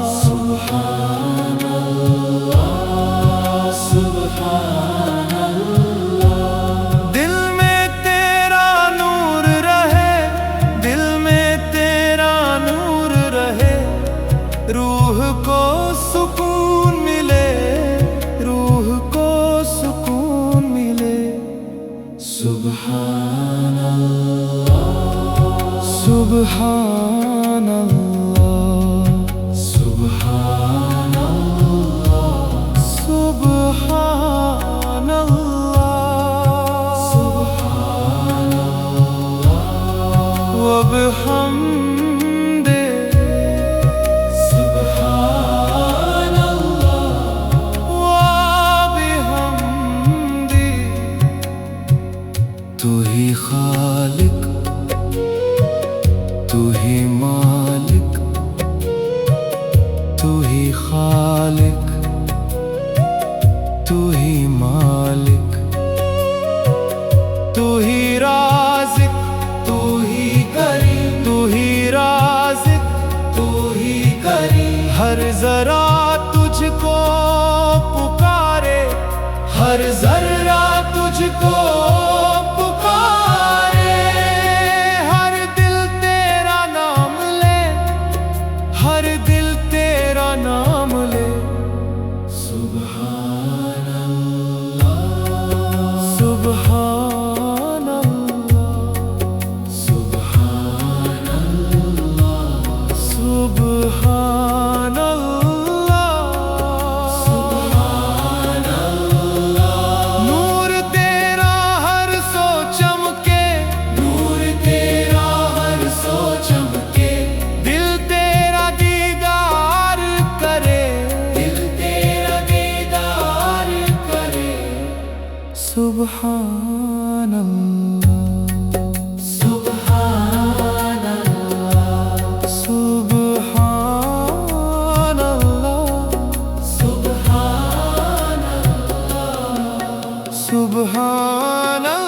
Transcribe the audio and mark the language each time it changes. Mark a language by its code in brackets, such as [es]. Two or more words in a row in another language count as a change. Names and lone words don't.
[ar] سبحان الله، سبحان الله. [ur] دل میں تیرا نور رہے، دل میں تیرا نور رہے، روح کو سکون ملے، روح کو سکون ملے. [ar] سبحان الله، سبحان الله، سبحان الله، سبحان الله، سبحان الله وبحمده، سبحان الله وبحمده. [ur] تو ہی خالق، تو ہی مالک، تو ہی خالق، تو ہی مالک، تو ہی رازق، تو ہی کریم، تو ہی رازق، تو ہی کریم. ہر ذرا تجھکو پکارے، ہر ذرہ تجھکو پکارے. ہر دل تیرا نام لے، ہر دل تیرا نام لے. [ar] سبحان الله، سبحان الله، سبحان الله، سبحان الله، سبحان الله. [ur] نور تیرا ہر سو چمکے، نور تیرا ہر سو چمکے. دل تیرا دیدار کرے، دل تیرا دیدار کرے. [ar] سبحان الله، سبحان الله، سبحان الله، سبحان الله، سبحان